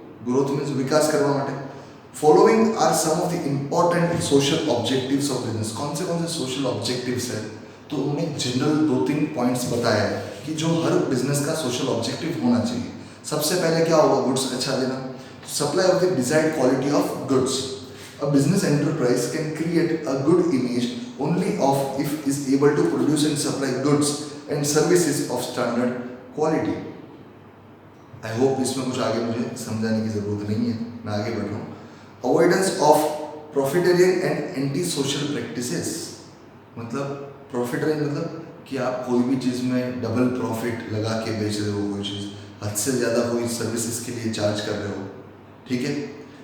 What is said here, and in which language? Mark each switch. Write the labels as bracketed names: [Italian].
[English] growth means [Gujarati] विकास करवा माटे। [English] Following are some of the important social objectives of business. [Hindi] कौन से सोशल ऑब्जेक्टिव्स है, तो उन्हें जनरल 2-3 पॉइंट्स बताया है कि जो हर बिजनेस का सोशल ऑब्जेक्टिव होना चाहिए। सबसे पहले क्या होगा, गुड्स अच्छा देना, [English] Supply of the desired quality of goods. A business enterprise can create a good image only of if is able to produce and supply goods and services of standard quality. I hope [Hindi] इसमें कुछ आगे मुझे समझाने की ज़रूरत नहीं है, मैं आगे बढ़ रहा हूँ। [English] Avoidance of profiteering and anti-social practices। [Hindi] मतलब profiteering मतलब कि आप कोई भी चीज़ में डबल प्रॉफिट लगा के बेच रहे हो, कोई चीज़ हद से ज़्यादा कोई सर्विसेज के लिए चार्ज कर रहे हो, ठीक है।